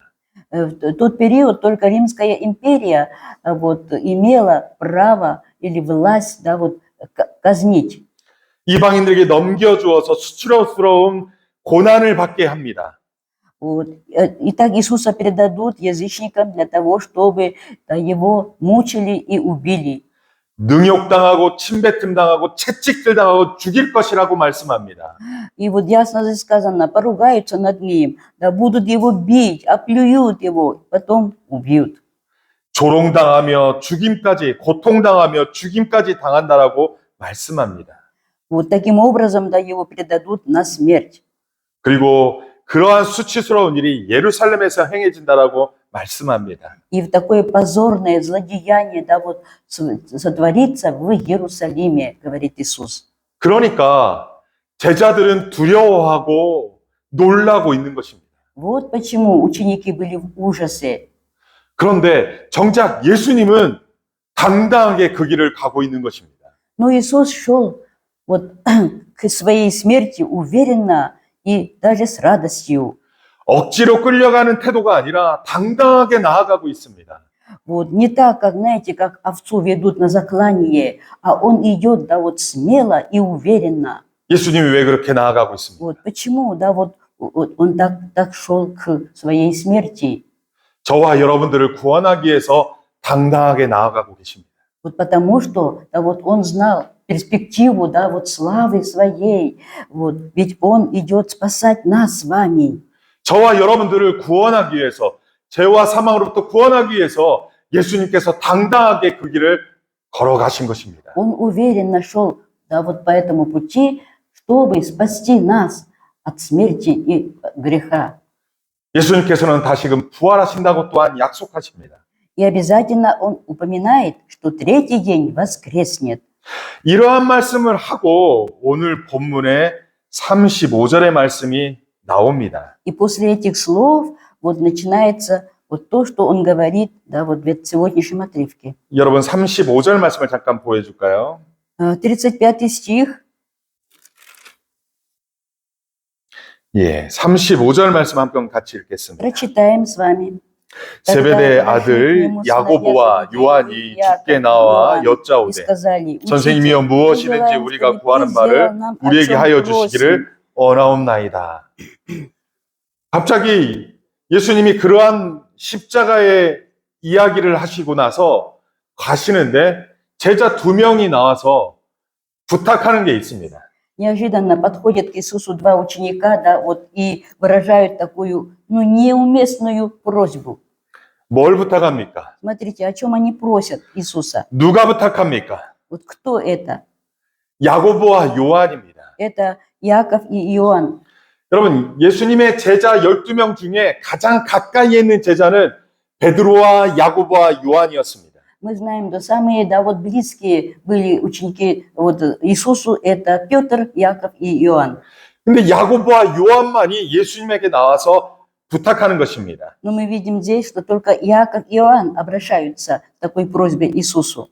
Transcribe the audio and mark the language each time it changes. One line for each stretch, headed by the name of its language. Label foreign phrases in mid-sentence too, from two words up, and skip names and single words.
Russian: В тот период только Римская империя вот, имела право или власть, да, вот, казнить.
Korean: 이방인들에게 넘겨주어서 수치스러운 고난을 받게 합니다.
Russian: Вот. Итак, Иисуса передадут язычникам для того, чтобы его мучили и убили.
Korean: 능욕당하고 침뱉음 당하고 채찍질 당하고 죽일 것이라고 말씀합니다.
Russian: И вот ясно здесь сказано, поругаются над ним, да будут его бить, оплюют его, потом убьют.
Korean: 조롱당하며 죽임까지, 고통당하며 죽임까지 당한다라고 말씀합니다.
Russian: Вот таким образом, да, его предадут на смерть.
Korean: 그리고 그러한 수치스러운 일이 예루살렘에서 행해진다라고 말씀합니다.
Russian: И в такое позорное злодеяние, да, вот сотворится в Иерусалиме, говорит Иисус.
Korean: 그러니까 제자들은 두려워하고 놀라고 있는 것입니다.
Russian: Вот почему ученики были в ужасе.
Korean: 그런데 정작 예수님은 당당하게 그 길을 가고 있는 것입니다.
Russian: Но Иисус шел вот к своей смерти уверенно и даже с радостью.
Korean: 억지로 끌려가는 태도가 아니라 당당하게 나아가고 있습니다.
Russian: Вот не так, как, знаете, как овцу ведут на заклание, а он идет, да, вот смело и уверенно.
Korean: 예수님이 왜 그렇게 나아가고 있습니까?
Russian: Вот почему, да, вот он так шел к своей смерти.
Korean: 저와 여러분들을 구원하기 위해서 당당하게 나아가고 계십니다.
Russian: Вот потому что, да, вот он знал перспективу, да, вот славы своей, вот, ведь он идет спасать нас с вами.
Korean: 저와 여러분들을 구원하기 위해서, 죄와 사망으로부터 구원하기 위해서 예수님께서 당당하게 그 길을 걸어가신 것입니다.
Russian: Он уверенно шел, да, вот по этому пути, чтобы спасти нас от смерти и греха.
Korean: 예수님께서는 다시금 부활하신다고 또한 약속하십니다.
Russian: И обязательно он упоминает, что третий день воскреснет.
Korean: 이러한 말씀을 하고 오늘 본문의 35절의 말씀이 나옵니다.
Russian: И после этих слов вот начинается вот то, что он говорит, да, вот в сегодняшнем отрывке.
Korean: 여러분 35절 말씀을 잠깐 보여줄까요?
Russian: 35 стих.
Korean: 예, 35절 말씀 한번 같이 읽겠습니다.
Russian: Prочитаем с вами.
Korean: 세베대의 아들 야고보와 요한이 주께 나와 여짜오되 선생님이여 무엇이든지 우리가 구하는 바를 우리에게 하여 주시기를 원하옵나이다. 갑자기 예수님이 그러한 십자가의 이야기를 하시고 나서 가시는데 제자 2명이 나와서 부탁하는 게 있습니다.
Russian: Неожиданно подходят к Иисусу два ученика, да, вот, и выражают такую, ну, неуместную просьбу.
Korean: 뭘 부탁합니까?
Russian: Смотрите, о чем они просят Иисуса.
Korean: 누가 부탁합니까?
Russian: Вот кто это?
Korean: 야고보와 요한입니다.
Russian: Это Яков и Иоанн.
Korean: 여러분, 예수님의 제자 12명 중에 가장 가까이에 있는 제자는 베드로와 야고보와 요한이었습니다.
Russian: Мы знаем, да, самые, да, вот близкие были ученики вот, Иисусу, это Петр, Яков и Иоанн.
Korean: 근데 야고보와 요한만이 예수님에게 나와서 부탁하는 것입니다.
Russian: Но мы видим здесь, что только Яков и Иоанн обращаются к такой просьбе Иисусу.